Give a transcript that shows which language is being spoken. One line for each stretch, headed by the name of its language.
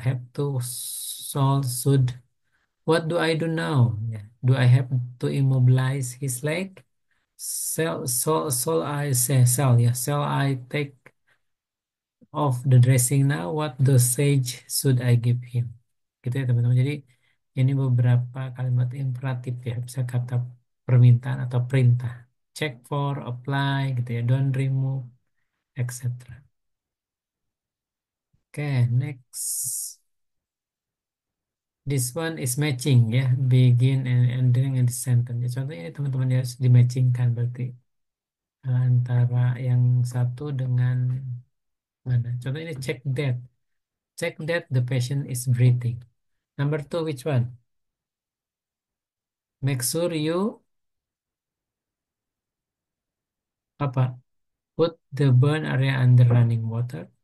English: Have to, shall, should. What do I do now? Ya. Do I have to immobilize his leg? Shall I say, shall ya. Shall I take of the dressing now, what dosage should I give him?
Indonesian: Gitu ya teman-teman. Jadi ini beberapa kalimat imperatif ya, bisa kata permintaan atau perintah.
English: Check for, apply gitu ya, don't remove, etc. Oke, next. This one is matching ya, begin and ending in the sentence.
Indonesian: Ya, contohnya ini teman-teman ya harus dimatchingkan berarti antara yang satu dengan mana. Contohnya ini
English: check that. Check that the patient is breathing. Number 2, which one? Make sure you apa? Put the burn area under running water.